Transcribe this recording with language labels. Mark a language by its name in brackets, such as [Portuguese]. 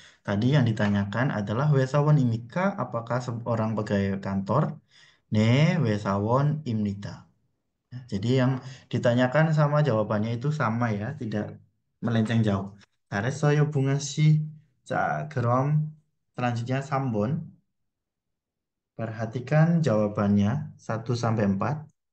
[Indonesian] Tadi yang ditanyakan adalah 회사원입니까? Apakah seorang pegawai kantor? [Korean] 네, 회사원입니다. [Indonesian] Ya, jadi yang ditanyakan sama jawabannya itu sama ya, tidak melenceng jauh. [Korean] 잘했어요, bunga 씨. 자, 그럼 selanjutnya 3번. [Indonesian] Perhatikan jawabannya 1 sampai 4.